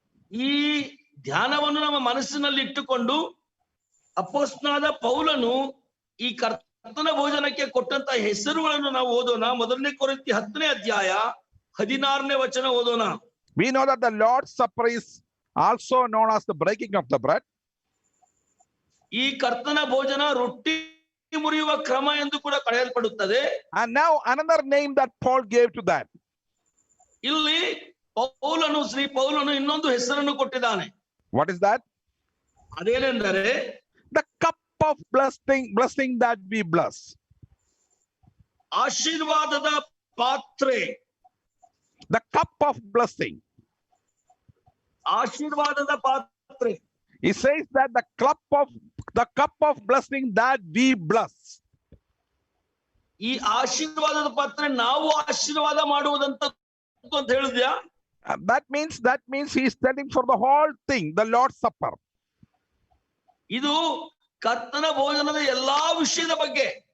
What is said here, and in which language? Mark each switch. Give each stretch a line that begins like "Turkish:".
Kannada: ಈ ಧ್ಯಾನವನ್ನು ನಮ್ಮ ಮನಸ್ಸಿನಲ್ಲಿ ಇಟ್ಟುಕೊಂಡು ಅಪೊಸ್ತಲನಾದ ಪೌಲನು ಈ ಕರ್ತನ ಭೋಜನಕ್ಕೆ ಕೊಟ್ಟಂತ ಹೆಸರುಗಳನ್ನು ನಾವು ಓದೋಣ. ಮೊದಲನೇ ಕೊರಿಂಥಿ 10ನೇ ಅಧ್ಯಾಯ 16ನೇ ವಚನ ಓದೋಣ.
English: We know that the Lord's Supper is also known as the breaking of the bread.
Kannada: ಈ ಕರ್ತನ ಭೋಜನ ರೊಟ್ಟಿ ಮುರಿಯುವ ಕ್ರಮ ಎಂದು ಕೂಡ ಕರೆಯಲ್ಪಡುತ್ತದೆ.
English: And now another name that Paul gave to that.
Kannada: ಇಲ್ಲಿ ಶ್ರೀ ಪೌಲನು ಇನ್ನೊಂದು ಹೆಸರನ್ನು ಕೊಟ್ಟಿದ್ದಾನೆ.
English: What is that?
Kannada: ಅದೇನೆಂದರೆ
English: the cup of blessing that we bless.
Kannada: ಆಶೀರ್ವಾದದ ಪಾತ್ರೆ.
English: The cup of blessing.
Kannada: ಆಶೀರ್ವಾದದ ಪಾತ್ರೆ.
English: He says that the cup of blessing that we bless.
Kannada: ಈ ಆಶೀರ್ವಾದದ ಪಾತ್ರೆ ನಾವು ಆಶೀರ್ವಾದ ಮಾಡುವುದಂತ ಅಂತ ಹೇಳಿದ್ಯಾ?
English: That means he is telling for the whole thing, the Lord's Supper.
Kannada: ಇದು ಕರ್ತನ ಭೋಜನದ ಎಲ್ಲಾ ವಿಷಯದ ಬಗ್ಗೆ.